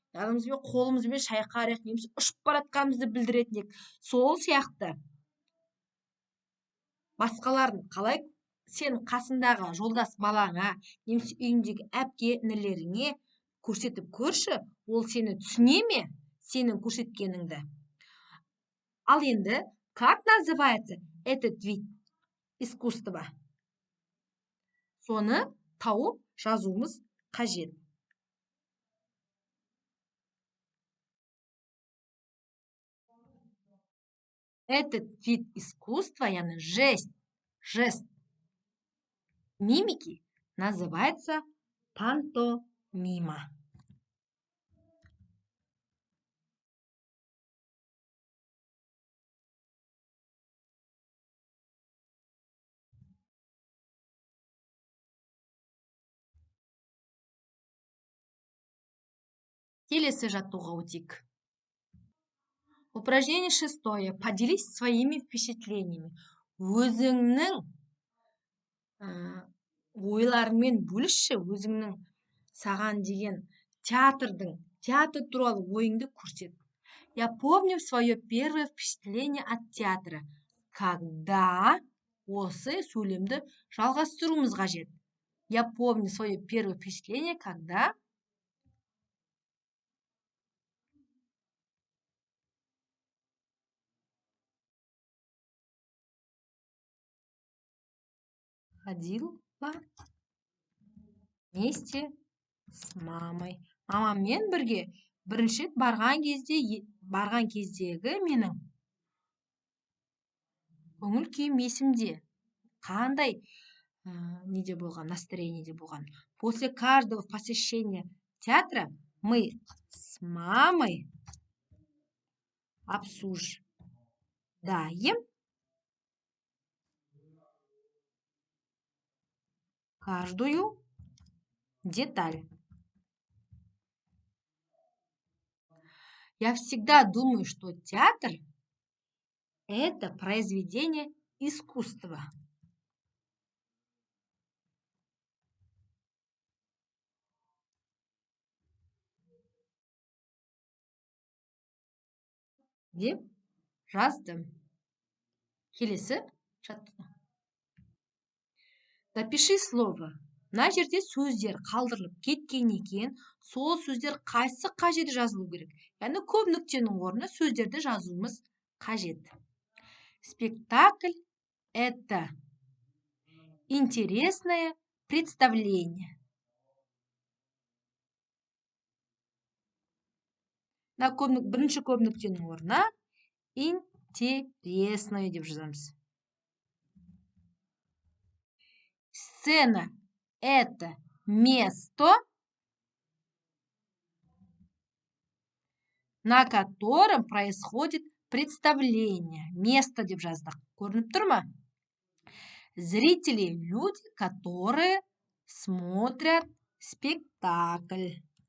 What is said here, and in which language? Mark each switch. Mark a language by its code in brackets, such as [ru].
[kk] Яғни, қолымызбен шайқарайық, немесе ұшып баратқанымызды білдіретін едік. Сол сияқты басқаларын қалай сен қасындағы жолдас балаңа, немесе үйіндегі әпке інілеріңе көрсетіп көрші, ол сені түсіне ме, сенің көрсеткеніңді? Ал енді, [ru] как называется этот вид искусства? [kk] Соны тауып жазуымыз қажет. [ru] Этот вид искусства, яғни жест мимики, называется пантомима. [kk] Келесі жаттығуға өтейік. [ru] Упражнение 6. Поделись своими впечатлениями. [kk] Өзіңнің ойларыңмен бөлісші, өзіңнің саған деген театр туралы ойыңды көрсет. [ru] Я помню свое первое впечатление от театра. [kk] Когда осы сөйлемді жалғастыруымыз қажет. [ru] Я помню свое первое впечатление, когда ходила вместе с мамой [kk] мамаммен бірге бірінші рет барған кездегі менің көңіл күйім есімде. Қандай неде болған, настроениеде болған. [ru] После каждого посещения театра мы с мамой обсуждаем каждую деталь. Я всегда думаю, что театр – это произведение искусства. [kk] Деп жаздым. Келесі жаттығу. [ru] Запиши слово. [kk] Мына жерде сөздер қалдырылып кеткен екен. Сол сөздер қайсы жерде жазылу керек? Яғни көп нүктенің орнына сөздерді жазуымыз қажет. [ru] Спектакль – это интересное представление. [kk] Бірінші көп нүктенің орнына интересное деп жазамыз. [ru] Сцена – это место, на котором происходит представление. Место [kk] деп жаздық. Көрініп тұр ма? [ru] Зрители – люди, которые смотрят спектакль.